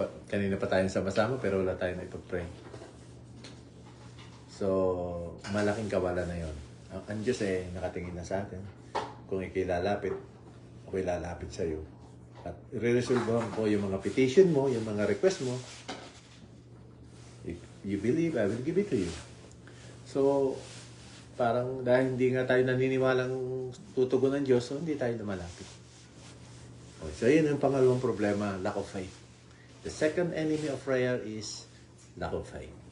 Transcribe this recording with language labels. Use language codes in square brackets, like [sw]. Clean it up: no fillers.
[tl] Kanina pa tayong sama-sama pero wala tayong ipag-pray. So, malaking kawala na yon. Ang Diyos nakatingin na sa atin. Kung ikilalapit, ako'y lalapit sa iyo. At i-resolve ko yung mga petition mo, yung mga request mo. [en] If you believe, I will give it to you. [tl] So, parang dahil hindi nga tayo naniniwalang tutugon ng Diyos, so hindi tayo lumalapit. Okay, so, yun yung pangalawang problema, lack of faith. [en] The second enemy of prayer is lack of faith.